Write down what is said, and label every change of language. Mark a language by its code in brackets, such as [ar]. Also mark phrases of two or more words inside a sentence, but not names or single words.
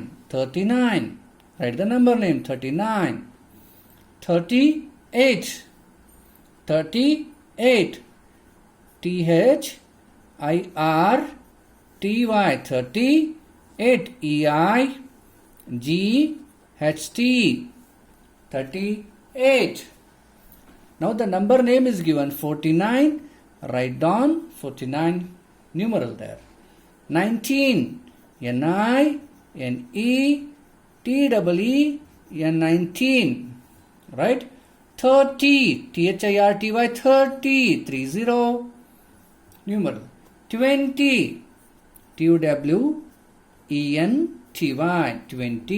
[en] 39. Write the number name. 39. 38. 38. T-H-I-R-T-Y. 38. E-I-G-H-T. 38. Now the number name is given 49. Write down 49 numeral there. 19. N-I-N-E-T-E-E-N. 19. Right? 30. T-H-I-R-T-Y. 30. 30. Numeral. 20. T-U-W-E-N-T-Y. 20.